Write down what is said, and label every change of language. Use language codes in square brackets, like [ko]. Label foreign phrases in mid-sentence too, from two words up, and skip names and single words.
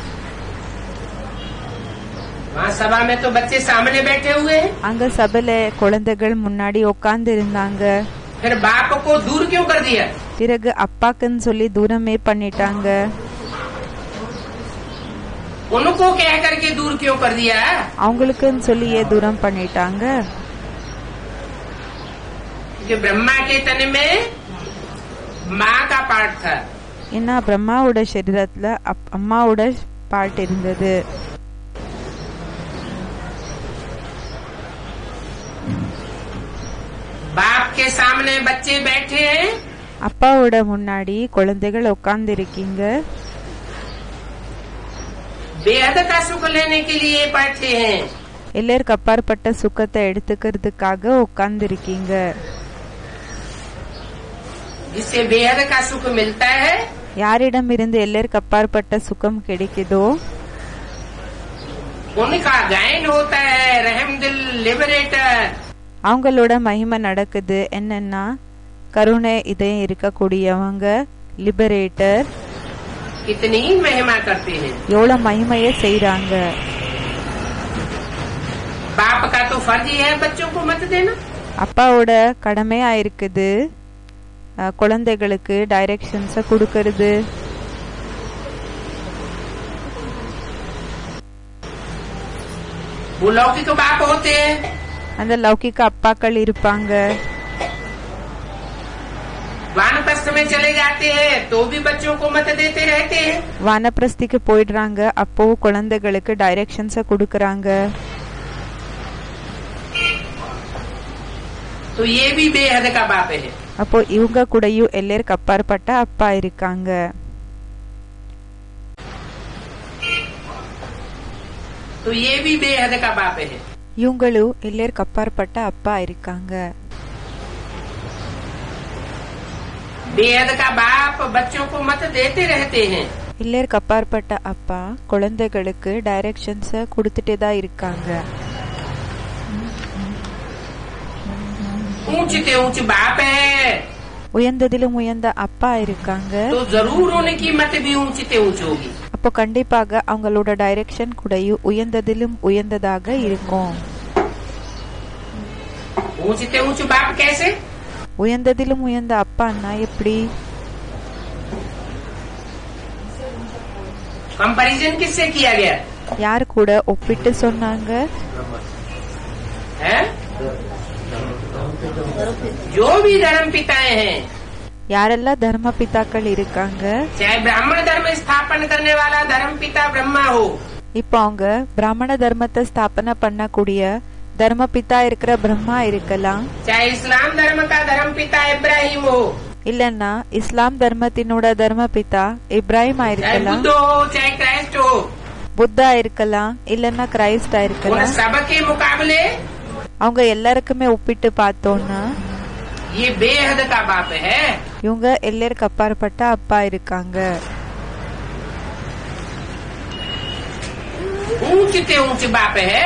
[hi] सभा में तो बच्चे सामने बैठे हुए हैं. [ta] அங்க சபையில குழந்தைகள் முன்னாடி உட்கார்ந்து இருந்தாங்க. [hi] फिर बाप को दूर क्यों कर दिया? [ta] பிறகு அப்பாக்குன்னு சொல்லி தூரமே பண்ணிட்டாங்க. [hi] उनको कह करके दूर क्यों कर दिया? [ta] அவங்களுக்குன்னு சொல்லி ஏன் தூரம் பண்ணிட்டாங்க? [hi] कि ब्रह्मा के तन में माँ का पार्ट था. [ta] ஏன்னா பிரம்மாவோட சரீரத்துல அம்மாவோட பார்ட் இருந்தது. [hi] बाप के सामने बच्चे बैठे हैं. [ta] அப்பாவோட முன்னாடி குழந்தைகள் உட்கார்ந்து இருக்கீங்க. [hi] बेहद का सुख लेने के लिए बैठे हैं. [ta] எல்லாருக்கு அப்பாற்பட்ட சுகத்தை எடுத்துக்கிறதுக்காக உட்கார்ந்து இருக்கீங்க. [hi] जिससे बेहद का सुख मिलता है. [ta] யாரிடம் இருந்து எல்லாருக்கு அப்பாற்பட்ட சுகம் கிடைக்குதோ [hi] उनका गायन होता है रहमदिल लिबरेटर. [ta] அவங்களோட மகிமை நடக்குது. என்னன்னா கருணை இதயம் இருக்கக்கூடியவங்க, லிபரேட்டர். [hi] कितनी महिमा करते हैं. [ta] எவ்வளவு மகிமையை செய்றாங்க. [hi] बाप का तो फर्ज ही है बच्चों को मत देना. [ta] அப்பாவோட கடமையா இருக்குது குழந்தைகளுக்கு டைரக்ஷன்ஸ கொடுக்கறது. [hi] वो लौकिक बाप होते हैं. [ta] அந்த லௌகிக அப்பாக்கள் இருப்பாங்க. [hi] वानप्रस्थ में चले जाते हैं तो भी बच्चों को मत देते रहते हैं. [ta] வானப்பிரஸ்திக்கு போயிடுறாங்க, அப்போ குழந்தைகளுக்கு டைரக்ஷன்ஸ கொடுக்கறாங்க. [hi] तो ये भी बेहद का बाप है. [ta] அப்போ இவங்க கூடயும் எல்லாருக்கு அப்பாற்பட்ட அப்பா இருக்காங்க. [hi] तो ये भी बेहद का बाप है. [ta] இவங்களும் எல்லாருக்கு அப்பாற்பட்ட அப்பா இருக்காங்க. [hi] बेहद का बाप बच्चों को मत देते रहते हैं. [ta] எல்லாருக்கு அப்பாற்பட்ட அப்பா குழந்தைகளுக்கு டைரக்ஷன்ஸ கொடுத்துட்டே தான் இருக்காங்க. [hi] ऊंचे ऊंच बाप है [ta] உயர்ந்ததிலும் உயர்ந்த அப்பா இருக்காங்க. [hi] तो जरूर उनकी मत भी ऊंचे ऊंच होगी. [ta] அப்போ கண்டிப்பாக அவங்களோட டைரக்ஷன் கூடயும் உயர்ந்ததிலும் உயர்ந்ததாக இருக்கும். [hi] ऊंचे ऊंच बाप कैसे? [ta] உயர்ந்ததிலும் உயர்ந்த அப்பான்னா எப்படி? [hi] कंपैरिजन किससे किया गया [ta] யார் கூட ஒப்பிட்டு சொன்னாங்க? [hi] है? जो भी धर्म पिताएं हैं, [ta] யாரெல்லாம் தர்ம பிதாக்கள் இருக்காங்க, [hi] चाहे ब्राह्मण धर्म स्थापन करने वाला धर्म पिता ब्रह्मा हो, [ta] இப்போ அவங்க பிராமண தர்மத்தை ஸ்தாபனை பண்ணக்கூடிய தர்ம பிதா இருக்கிற பிரம்மா இருக்கலாம், [hi] चाहे इस्लाम धर्म का धर्म पिता इब्राहिम हो, [ta] இல்லன்னா இஸ்லாம் தர்மத்தினோட தர்ம பிதா இப்ராஹிமா [hi] चाहे [ta] இருக்கலாம், [hi] बुद्ध हो, चाहे क्राइस्ट हो, [ta] புத்தா இருக்கலாம், இல்லன்னா கிரைஸ்டா [hi] उन [ta] இருக்கலாம். [hi] सबके मुकाबले [ta] அவங்க எல்லாருக்குமே ஒப்பிட்டு பார்த்தோம்னா [hi] ये बेहद का बाप है. [ta] இவங்க எல்லாருக்கு அப்பாற்பட்ட அப்பா இருக்காங்க. [hi] ऊंचे ऊंचे बाप है.